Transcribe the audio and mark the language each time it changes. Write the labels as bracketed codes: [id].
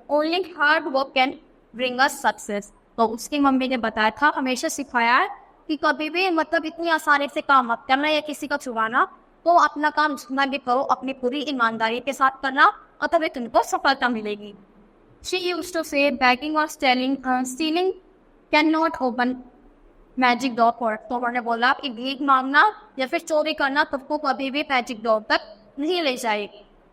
[en] Only hard work can bring us success. [hi] तो उसकी mummy ने बताया था, हमेशा सिखाया है कि कभी भी मतलब इतनी आसानी से काम मत करना या किसी का छुड़ाना, तो अपना काम जितना भी करो अपनी पूरी ईमानदारी के साथ करना और तभी तुमको सफलता मिलेगी. [en] She used to say begging or stealing cannot open magic door पर. [hi] तो उन्होंने बोला कि भीख मांगना या फिर चोरी करना तुमको कभी भी मैजिक डॉर तक नहीं ले जाएगी.